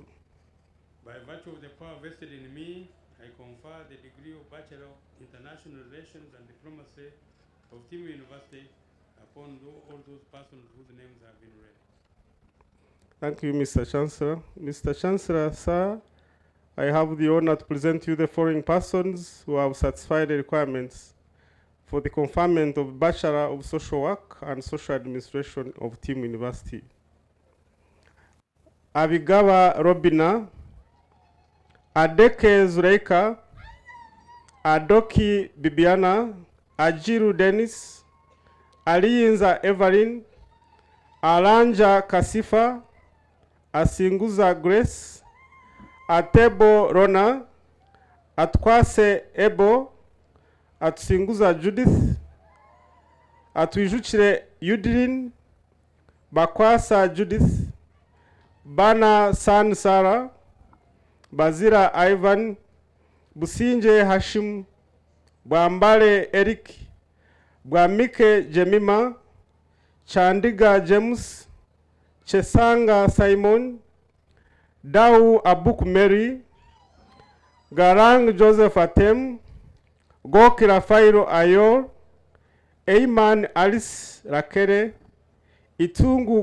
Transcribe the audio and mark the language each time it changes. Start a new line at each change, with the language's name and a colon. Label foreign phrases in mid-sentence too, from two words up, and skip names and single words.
English: By virtue of the power vested in me, I confer the degree of Bachelor of International Relations and Diplomacy of Team University upon all those persons whose names have been read. Thank you, Mr. Chancellor. Mr. Chancellor, sir, I have the honor to present you the following persons who have satisfied the requirements for the conferment of Bachelor of Social Work and Social Administration of Team University. Abigawa Robina, Adeke Zureika, Adoki Bibiana, Ajiru Dennis, Aliyinza Evelyn, Alanja Kasifa, Asinguza Grace, Atebo Rona, Atkwase Ebo, Atusinguza Judith, Atwijukire Udrin, Bakwasa Judith, Bana San Sara, Bazira Ivan, Businje Hashim, Bwambale Eric, Bwamike Jemima, Chandiga James, Chesanga Simon, Dau Abuk Mary, Garang Joseph Atem, Gokira Fairo Ayor, Eiman Alice Rakere, Itungu